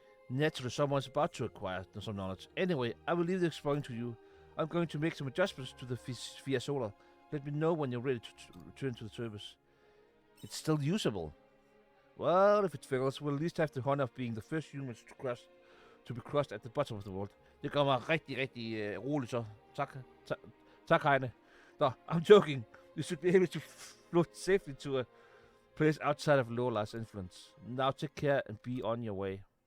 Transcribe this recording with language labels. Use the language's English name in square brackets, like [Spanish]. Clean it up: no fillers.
[English] Naturally, someone's about to acquire some knowledge. Anyway, I will leave the exploring to you. I'm going to make some adjustments to the Via Solar. Let me know when you're ready to return to the service. It's still usable. Well, if it fails, we'll at least have the honor of being the first humans to be crossed at the bottom of the world. [Danish] Det gør mig rigtig, rigtig roligt så. Tak, [English] Heine. No, I'm joking. You should be able to float safely to a place outside of Lola's influence. Now take care and be on your way.